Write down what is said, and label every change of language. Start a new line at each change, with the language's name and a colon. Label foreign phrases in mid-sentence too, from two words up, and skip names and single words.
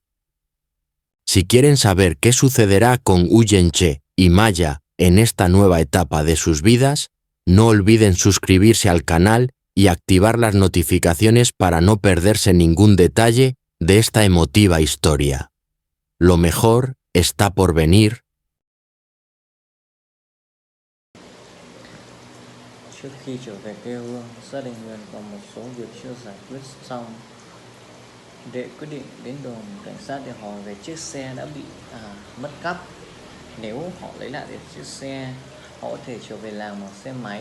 Spanish: Si quieren saber qué sucederá con Huyen Che y Maya en esta nueva etapa de sus vidas, no olviden suscribirse al canal y activar las notificaciones para no perderse ningún detalle de esta emotiva historia. Lo mejor está por venir.
Vietnamese: Trước khi trở về quê hương, gia đình Huyền còn một số việc chưa giải quyết xong. Đệ quyết định đến đồn cảnh sát để hỏi về chiếc xe đã bị mất cắp. Nếu họ lấy lại được chiếc xe, họ có thể trở về làng bằng xe máy.